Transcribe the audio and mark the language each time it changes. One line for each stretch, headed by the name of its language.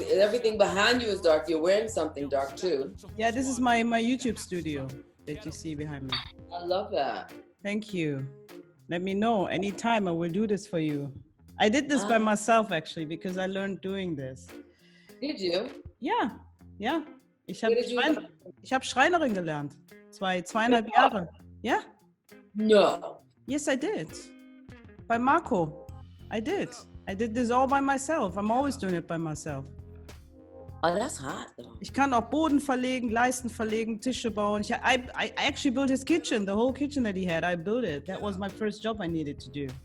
English: Everything behind you is dark. You're wearing something dark too. Yeah, this is my YouTube studio that you see behind me. I love that. Thank you. Let me know anytime. I will do this for you. I did this by myself actually because I learned doing this. Did you?
German: Ja. Ich habe Schreinerin gelernt. Zweieinhalb Jahre. Ja?
English: No. Yes, I did.
German: Bei Marco.
English: I did. I did this all by myself. I'm always doing it by myself. Oh, that's hot though.
German: Ich kann auch Boden verlegen, Leisten verlegen, Tische bauen.
English: I actually built his kitchen, the whole kitchen that he had. I built it. That was my first job I needed to do.